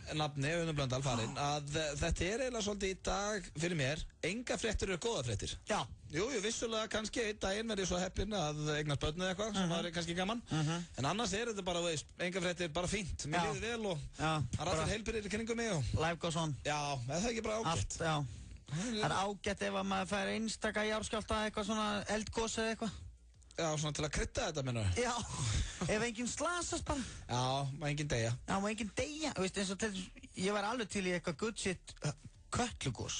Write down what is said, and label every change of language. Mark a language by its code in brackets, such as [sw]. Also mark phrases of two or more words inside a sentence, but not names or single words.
[is] Nafni, Unnar Blöndal farinn, að þetta er eiginlega svolítið í dag fyrir mér. Enga fréttir eru góða fréttir. Já. Jú, vissulega kannski einn daginn verið svo heppinn að eignast börn eða eitthvað, sem var kannski gaman. En annars er þetta bara, veist, enga fréttir, bara fínt. Mér líður vel og það er allir heilbrigðir í kringum mig og [en] life goes on. [is] Já, er það ekki bara ágætt? Allt, já. Það er ágætt ef að maður fær einstaka jarðskjálfta eitthvað svona eldgos eða eitthvað. Já, svona til að krydda þetta, minnur. Já, ef enginn slasast bara. Já, má enginn deyja. Já, má enginn deyja. Þú veist, eins og ég var alveg til í eitthvað [en] good shit [is] kötlugos.